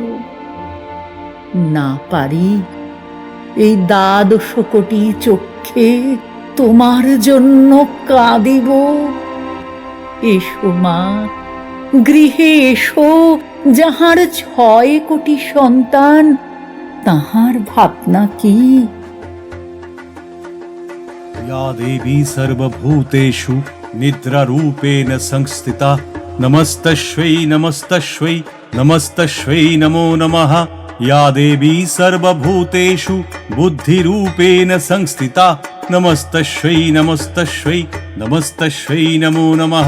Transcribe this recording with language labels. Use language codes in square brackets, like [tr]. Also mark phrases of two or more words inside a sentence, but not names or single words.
[bn] না পারি, এই 12 কোটি চক্ষে তোমার জন্য কাঁদিব। এসো মা, গৃহে এসো। যাহার 6 কোটি সন্তান, তাহার ভাবনা কি? [sa] या देवी सर्वभूतेषु निद्रारूपेण संस्थिता, नमस्तस्यै नमस्तस्यै नमस्तस्यै नमो नमः। या देवी सर्वभूतेषु बुद्धिरूपेण संस्थिता, नमस्तस्यै नमस्तस्यै नमस्तस्यै नमो नमः।